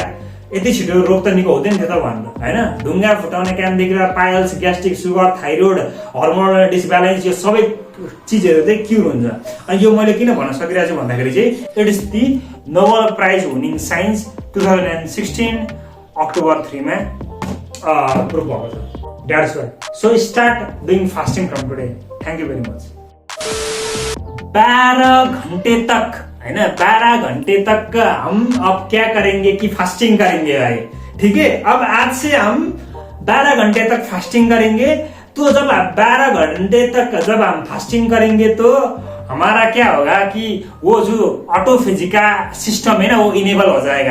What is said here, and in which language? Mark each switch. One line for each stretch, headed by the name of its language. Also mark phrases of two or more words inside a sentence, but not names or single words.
Nepali: यति छिटो रोग त निको हुँदैन थियो त भन्नु हैन। ढुङ्गा फुटाउने कामदेखि लिएर पाइल्स, ग्यास्ट्रिक, सुगर, थाइरोइड,
English: hormonal disbalance,
Nepali: यो सबै चिजहरू चाहिँ क्युर हुन्छ। अनि यो मैले किन भन्न सकिरहेको छु भन्दाखेरि चाहिँ
English: it is the Nobel Prize winning science
Nepali: 2016 अक्टोबर 3 मा प्रुभ भएको छ।
English: That's why so start doing fasting from today. Thank you very much.
Hindi: 12 घंटे तक है ना, 12 घंटे तक हम अब क्या करेंगे कि फास्टिंग करेंगे भाई, ठीक है। अब आज से हम 12 घंटे तक फास्टिंग करेंगे। तो जब 12 घंटे तक जब हम फास्टिंग करेंगे तो हमारा क्या होगा कि वो जो ऑटोफेजी का सिस्टम है ना वो इनेबल हो जाएगा।